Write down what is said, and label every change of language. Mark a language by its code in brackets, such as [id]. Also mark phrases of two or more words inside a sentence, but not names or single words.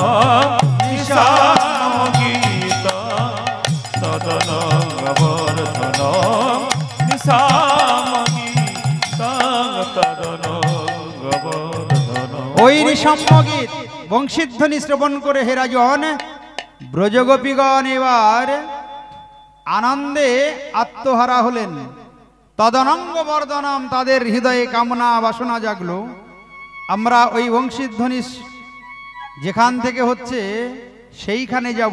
[sa] নিশাম গীতম তদনঙ্গ বর্ধনম, নিশাম গীতম তদনঙ্গ বর্ধনম। [bn] ওই [sa] নিশম্য গীত [bn] বংশীধ্বনি শ্রবণ করে হে রাজন ব্রজগোপীগণ এবার আনন্দে আত্মহারা হলেন। [sa] তদনঙ্গ বর্ধনম, [bn] তাদের হৃদয়ে কামনা বাসনা জাগলো। আমরা ওই বংশীধ্বনি যেখান থেকে হচ্ছে সেইখানে যাব।